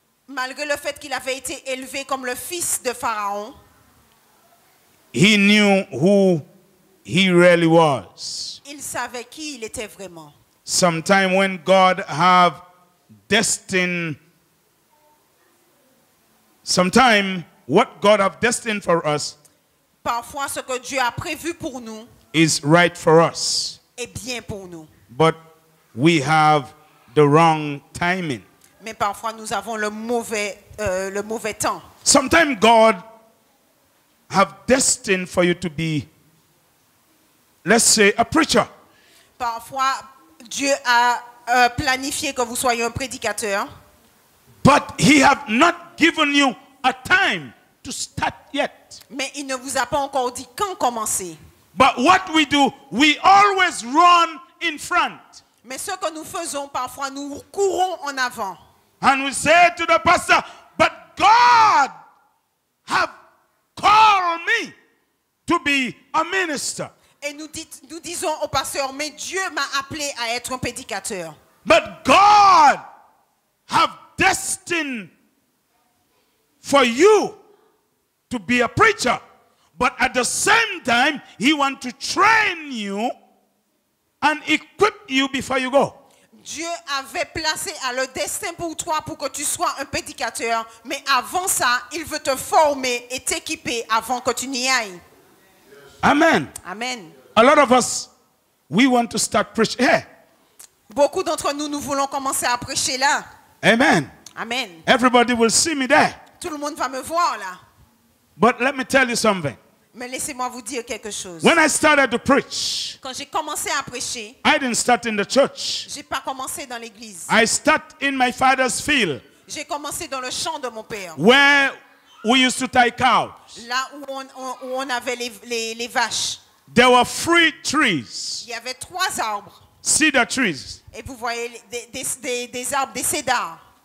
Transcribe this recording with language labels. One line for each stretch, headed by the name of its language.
French: Malgré le fait qu'il avait été élevé comme le fils de Pharaon,
English: he knew who he really was.
French: il savait qui il était vraiment.
English: Sometime when God have destined, sometime what God have destined for us
French: Parfois, ce que Dieu a prévu pour nous
English: is right for us,
French: est bien pour nous.
English: but we have the wrong timing.
French: Mais parfois, nous avons le mauvais temps.
English: Sometimes God have destined for you to be, let's say, a preacher.
French: Parfois, Dieu a planifié que vous soyez un prédicateur,
English: But he have not given you a time to start yet.
French: mais il ne vous a pas encore dit quand commencer.
English: But what we do, we always run in front.
French: Mais ce que nous faisons, parfois, nous courons en avant.
English: And we say to the pastor, but God have called me to be a minister.
French: Et nous disons au pasteur, mais Dieu m'a appelé à être un prédicateur.
English: But God have destined for you to be a preacher. But at the same time, he wants to train you and equip you before you go.
French: Dieu avait placé à le destin pour toi pour que tu sois un prédicateur. Mais avant ça, il veut te former et t'équiper avant que tu n'y ailles.
English: Amen.
French: Amen.
English: A lot of us, we want to start preaching here.
French: Beaucoup d'entre nous, nous voulons commencer à prêcher là.
English: Amen.
French: Amen.
English: Everybody will see me there.
French: Tout le monde va me voir là.
English: But let me tell you something.
French: Mais laissez-moi vous dire quelque chose.
English: When I started to preach,
French: Quand j'ai commencé à prêcher,
English: I didn't start in the church.
French: j'ai pas commencé dans l'église.
English: I started in my father's field,
French: J'ai commencé dans le champ de mon père.
English: where we used to tie cows.
French: Là où on avait les vaches.
English: There were 3 trees,
French: Il y avait 3 arbres.
English: cedar trees.
French: Et vous voyez des arbres, des cédars.